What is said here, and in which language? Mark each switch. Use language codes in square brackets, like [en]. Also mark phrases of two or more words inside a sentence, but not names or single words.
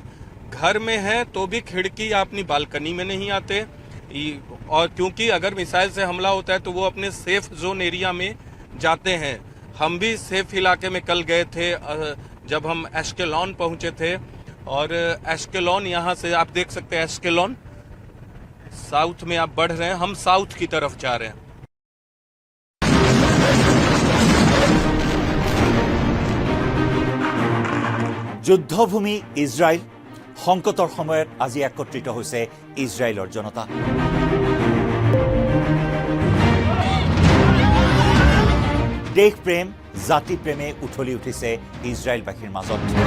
[hi] घर में हैं तो भी खिड़की या अपनी बालकनी में नहीं आते, और क्योंकि अगर मिसाइल से हमला होता है तो वो अपने [en] safe zone area [hi] में जाते हैं। हम भी सेफ इलाके में कल गए थे जब हम एश्केलॉन पहुंचे थे, और एश्केलॉन यहाँ से आप देख सकते हैं, एश्केलॉन साउथ में आप बढ़ रहे हैं, हम साउथ की तरफ जा रहे हैं। [as] যুদ্ধভূমি ইজৰাইল, সংকটৰ সময়ত আজি একত্ৰিত হৈছে ইজৰাইলৰ জনতা। দেশ প্ৰেম, জাতি প্ৰেমে উঠলি উঠিছে ইজৰাইলবাসীৰ মাজত।